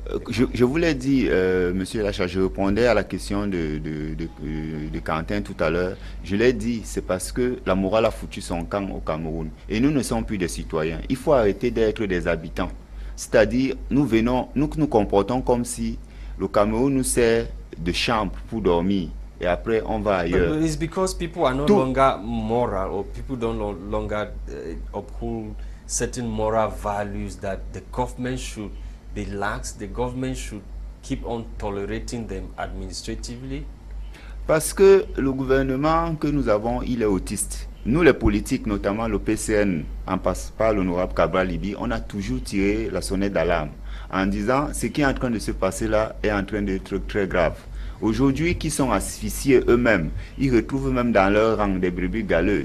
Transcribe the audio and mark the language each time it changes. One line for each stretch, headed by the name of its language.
French: Je vous l'ai dit, monsieur Lasha, je répondais à la question de Quentin tout à l'heure. Je l'ai dit, c'est parce que la morale a foutu son camp au Cameroun. Et nous ne sommes plus des citoyens. Il faut arrêter d'être des habitants. C'est-à-dire, nous nous comportons comme si le Cameroun nous sert de chambre pour dormir. Et après, on va ailleurs.
English: It's because people are no longer moral, or people don't no longer uphold certain moral values that the government should be lax, the government should keep on tolerating them administratively?
French: Parce que le gouvernement que nous avons, il est autiste. Nous, les politiques, notamment le PCN, en passe par l'honorable Cabral Libi, on a toujours tiré la sonnette d'alarme en disant ce qui est en train de se passer là est en train d'être très grave. Aujourd'hui, qui sont asphyxiés eux-mêmes, ils retrouvent même dans leur rang des brebis galeux.